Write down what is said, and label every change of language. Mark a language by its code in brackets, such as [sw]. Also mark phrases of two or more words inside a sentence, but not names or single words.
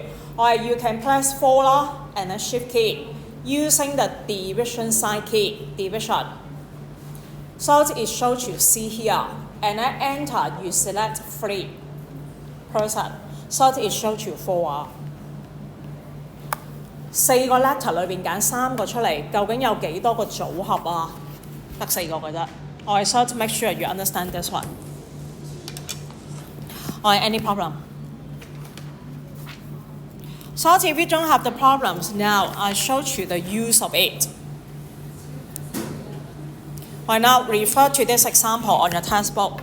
[en] You can press 4 and then shift key using the division sign key, division. So it shows you C here, and then enter, you select 3 person. So it shows you [yue] 4. 4 個 letter 裏邊揀3個出嚟，究竟有幾多個組合啊？得4個嘅啫。 [en] So to make sure you understand this one. Any problem? So if you don't have the problems now, I showed you the use of it. Now refer to this example on your textbook.